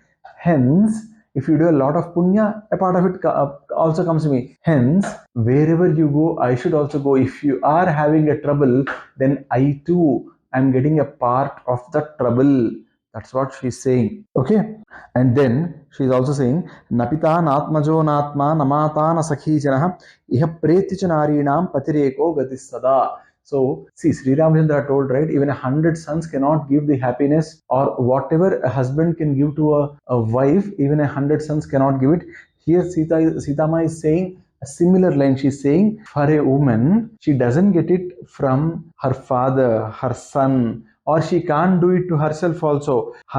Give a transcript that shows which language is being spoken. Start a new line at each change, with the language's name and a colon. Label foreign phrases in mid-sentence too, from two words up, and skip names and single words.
English: Hence, if you do a lot of punya, a part of it also comes to me. Hence, wherever you go, I should also go. If you are having a trouble, then I too am getting a part of the trouble. That's what she's saying. Okay. And then she's also saying,
Sanskrit: नपिता नात्मजो नात्मा नमाता न सखी जनः इह प्रेत्य चनारीणां पतिरेको गतिः सदा.
English: So, see, Sri Ramachandra told, right, even 100 sons cannot give the happiness, or whatever a husband can give to a wife, even 100 sons cannot give it. Here, Sita Ma is saying a similar line. She's saying, for a woman, she doesn't get it from her father, her son, or she can't do it to herself also.